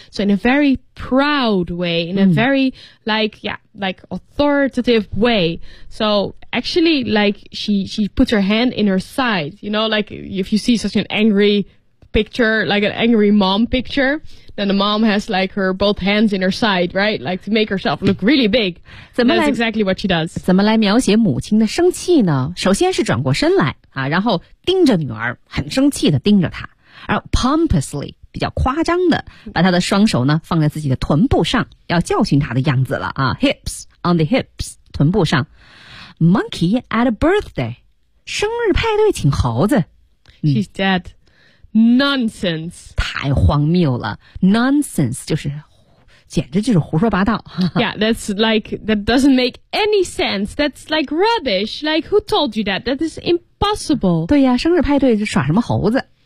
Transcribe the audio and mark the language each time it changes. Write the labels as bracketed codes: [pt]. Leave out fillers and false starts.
[en] So in a very proud way, in a very, like, yeah, like, authoritative way. So... Actually, like, she puts her hand in her side. You know, like, if you see such an angry picture, like an angry mom picture, then the mom has, like, her both hands in her side, right? Like, to make herself look really big. That's exactly what she does. [zh] 怎么来描写母亲的生气呢？首先是转过身来啊，然后盯着女儿，很生气的盯着她。而 pompously, 比较夸张的，把她的双手呢，放在自己的臀部上，要教训她的样子了啊。 [en] Hips, on the hips, [zh] 臀部上。 [en] Monkey at a birthday. [zh] 生日派对请猴子。 [en] She's dead. Nonsense. [zh] 太荒谬了。Nonsense 就是简直就是胡说八道。 [en] Yeah, that's like, that doesn't make any sense. That's like rubbish. Like, who told you that? That is impossible. [zh] 对呀，生日派对耍什么猴子。